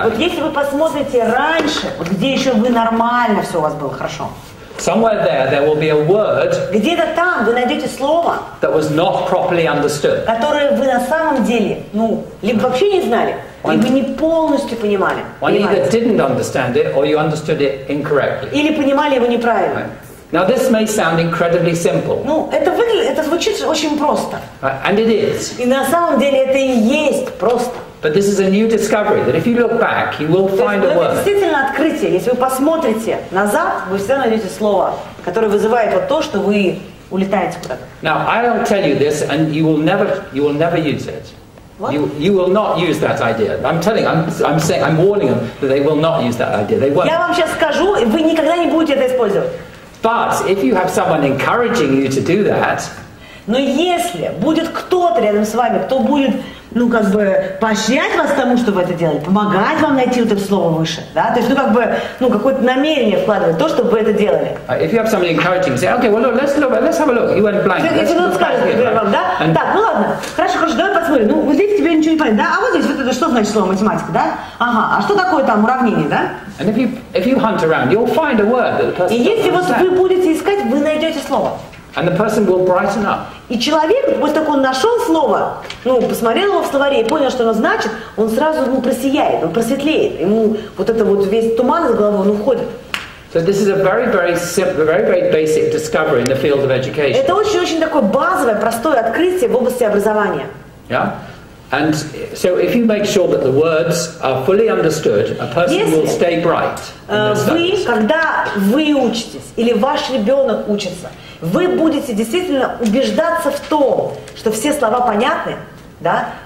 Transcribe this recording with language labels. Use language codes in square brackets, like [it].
[ru] Вот [en] blank, [ru] если вы посмотрите раньше, вот где еще вы нормально все у вас было хорошо, [en] somewhere there will be a word [ru] где-то там вы найдете слово, [en] that was not properly understood. [ru] которое вы на самом деле, либо вообще не знали, либо не полностью понимали. [en] One either didn't understand it or you understood it incorrectly. [ru] Или понимали его неправильно. [en] Right? Now this may sound incredibly simple. [ru] Это звучит очень просто. [en] Right? And it is. [ru] И на самом деле это и есть просто. [en] But this is a new discovery that if you look back, you will find a [ru] Это [en] word. [ru] действительно открытие. Если вы посмотрите назад, вы всегда найдете слово, которое вызывает вот то, что вы улетаете куда-то. [en] Now I'll tell you this, and you will never use it. What? You will not use that idea. I'm warning them that they will not use that idea. They won't. [ru] Я вам сейчас скажу, и вы никогда не будете это использовать. [en] But if you have someone encouraging you to do that, [ru] Но если будет кто-то рядом с вами, кто будет, поощрять вас тому, что вы это делали, помогать вам найти вот это слово выше, да, то есть, какое-то намерение вкладывать в то, чтобы вы это делали. [en] if you have somebody encouraging you, say, okay, well, look, let's have a look. You went blank. [ru] Если кто-то скажет, например, вам, да, так, ладно, хорошо, давай посмотрим, вот здесь тебе ничего не понятно, да, а вот здесь вот это что значит слово математика, да, ага, а что такое там уравнение, да? [en] And if you hunt around, you'll find a word that the person [ru] И если [en] doesn't [ru] вот [en] understand. [ru] вы будете искать, вы найдете слово. [en] And the person will brighten up. [ru] И человек, после того, как он нашел слово, посмотрел его в словаре и понял, что оно значит, он сразу просияет, он просветлеет. Ему вот это вот весь туман из головы, он уходит. [en] So this is a very simple, very basic discovery in the field of education. [ru] Это очень такое базовое, простое открытие в области образования. [en] Yeah? And so if you make sure that the words are fully understood, a person will stay bright. [ru] Вы, когда вы учитесь, или ваш ребенок учится, вы будете действительно убеждаться в том, что все слова понятны, да?